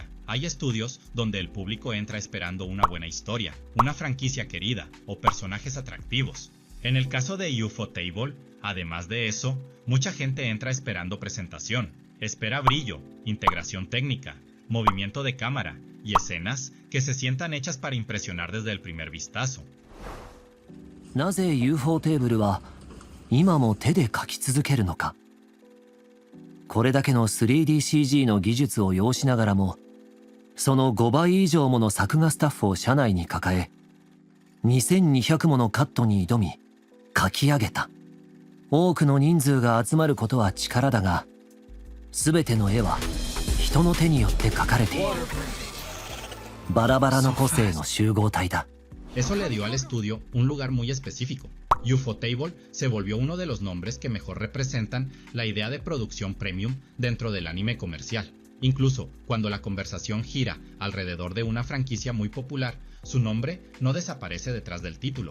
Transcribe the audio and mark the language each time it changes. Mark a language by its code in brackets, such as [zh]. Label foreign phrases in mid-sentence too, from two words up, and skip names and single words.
[es] Hay estudios donde el público entra esperando una buena historia, una franquicia querida o personajes atractivos. En el caso de Ufotable, además de eso, mucha gente entra esperando presentación, espera brillo, integración técnica, movimiento de cámara y escenas que se sientan hechas para impresionar desde el primer vistazo. [ja] なぜ Ufotable は今も手で描き続けるのか。これだけの 3DCG の技術を要しながらも、その5倍以上もの作画スタッフを社内に抱え、2200ものカットに挑み、描き上げた。多くの人数が集まることは力だが、全ての絵は人の手によって描かれている。バラバラの個性の集合体だ。 [es] Eso le dio al estudio un lugar muy específico. Ufotable se volvió uno de los nombres que mejor representan la idea de producción premium dentro del anime comercial. Incluso cuando la conversación gira alrededor de una franquicia muy popular, su nombre no desaparece detrás del título.